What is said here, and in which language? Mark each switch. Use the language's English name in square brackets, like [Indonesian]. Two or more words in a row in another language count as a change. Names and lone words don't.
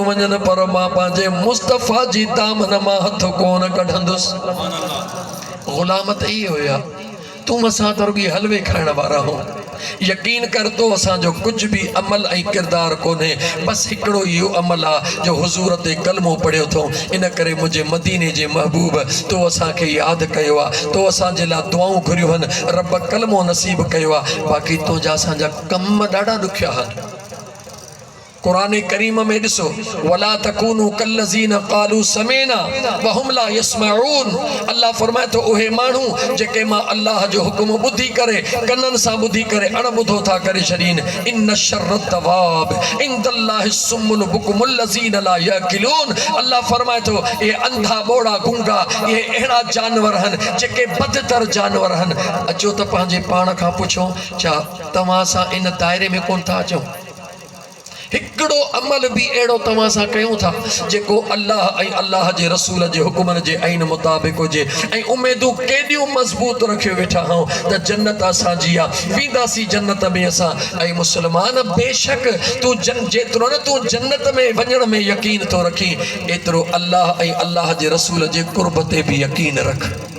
[Sindhi] वञनि पर मां पंहिंजे मुस्तफ़ा जी दामन मां हथ कोन कढंदुसि ग़ुलाम त इहे हुया तूं असां त रुॻी हलवे खाइण वारा हो यकीन कर तो असांजो कुछ भी अमल ऐं किरदार कोन्हे बस हिकिड़ो इहो अमल आहे जो हुजूर ते कलमो पढ़ियो थो इन करे मुंहिंजे मदीने जे महबूब तो असांखे यादि कयो आहे तो असांजे लाइ दुआऊं घुरियूं आहिनि रब कलमो नसीब कयो आहे बाक़ी तुंहिंजा असांजा कम ॾाढा ॾुखिया आहिनि कुरान करीम में ॾिसो [Arabic] ولا تكونوا كالذين قالوا سمعنا وهم لا يسمعون [Sindhi] अल्लाह फरमाए तो उहे माण्हू जेके मां अल्लाह जो हुकुम ॿुधी करे कननि सां ॿुधी करे अणॿुधो था करे छॾीन इन [Arabic] شر الدواب عند الله الصم البكم الذين لا يعقلون [Sindhi] अल्लाह फरमाए तो ये अंधा बोड़ा गूंगा ये अहिड़ा जानवर आहिनि जेके बदतर जानवर आहिनि अचो त पंहिंजे पाण खां पुछो छा तव्हां सां इन दायरे में कोन था अचूं हिकिड़ो अमल भी अहिड़ो तव्हां सां कयूं था जेको अल्लाह ऐं अल्लाह जे रसूल जे हुकुमनि जे आइन मुताबिक़ हुजे ऐं उमेदूं केॾियूं मज़बूत रखियो वेठा आहियूं त जन्नत असांजी आहे वेंदासीं जन्नत में असां ऐं मुस्लमान बेशक तूं जेतिरो न तूं जन्नत में वञण में यकीन थो रखी एतिरो अल्लाह ऐं अल्लाह जे रसूल जे कुर्ब ते बि यकीन रख